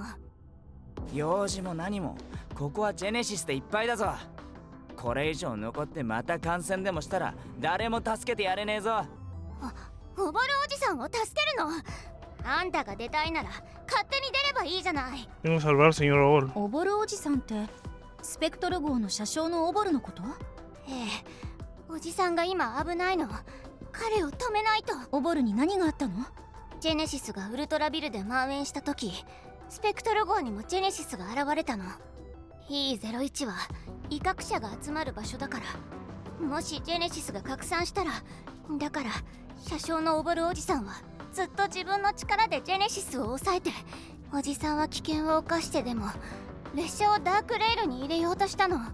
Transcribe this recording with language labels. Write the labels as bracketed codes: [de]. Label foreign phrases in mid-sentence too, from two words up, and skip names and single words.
[ja] 用事も何もここはジェネシスでいっぱいだぞ。これ以上残ってまた感染でもしたら誰も助けてやれねえぞ。おぼるおじさんを助けるの。あんたが出たいなら勝手に出ればいいじゃない。 [es] Tengo que salvar al señor Obol. [ja] おぼるおじさんってスペクトル号の車掌のおぼるのこと？ええ、おじさんが今危ないの。彼を止めないと。おぼるに何があったの？ジェネシスがウルトラビルで蔓延した時、スペクトル号にもジェネシスが現れたの。E01 は威嚇者が集まる場所だから、もしジェネシスが拡散したら、だから車掌のおぼるおじさんはずっと自分の力でジェネシスを抑えて、おじさんは危険を冒してでも列車をダークレールに入れようとしたの。